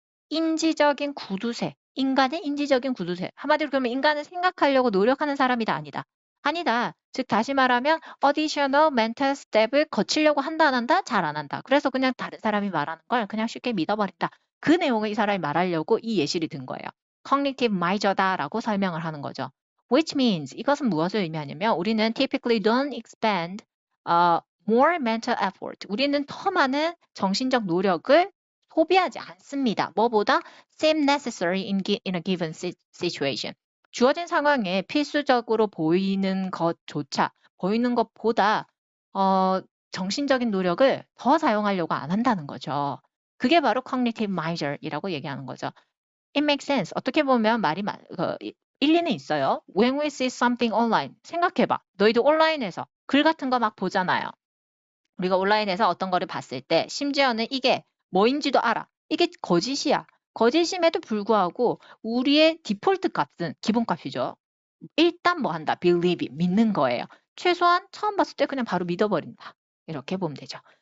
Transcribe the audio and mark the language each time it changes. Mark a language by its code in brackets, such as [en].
[ko] 인지적인 구두쇠. 인간의 인지적인 구두쇠. 한마디로 그러면 인간은 생각하려고 노력하는 사람이다, 아니다. 아니다. 즉 다시 말하면 [en] additional mental step [ko] 을 거치려고 한다 안 한다? 잘 안 한다. 그래서 그냥 다른 사람이 말하는 걸 그냥 쉽게 믿어버린다. 그 내용을 이 사람이 말하려고 이 예시를 든 거예요. cognitive miser다라고 설명을 하는 거죠. [en] Which means [ko] 이것은 무엇을 의미하냐면 우리는 [en] typically don't expend more mental effort. [ko] 우리는 더 많은 정신적 노력을 소비하지 않습니다. 뭐보다 [en] seem necessary in a given situation. [ko] 주어진 상황에 필수적으로 보이는 것조차, 보이는 것보다 정신적인 노력을 더 사용하려고 안 한다는 거죠. 그게 바로 cognitive miser이라고 얘기하는 거죠. [en] It makes sense. [ko] 어떻게 보면 말이 일리는 있어요. [en] When we see something online, [ko] 생각해봐. 너희도 온라인에서 글 같은 거 막 보잖아요. 우리가 온라인에서 어떤 거를 봤을 때 심지어는 이게 뭐인지도 알아. 이게 거짓이야. 거짓임에도 불구하고 우리의 디폴트 값은 기본값이죠. 일단 뭐 한다. believe, 믿는 거예요. 최소한 처음 봤을 때 그냥 바로 믿어버린다. 이렇게 보면 되죠.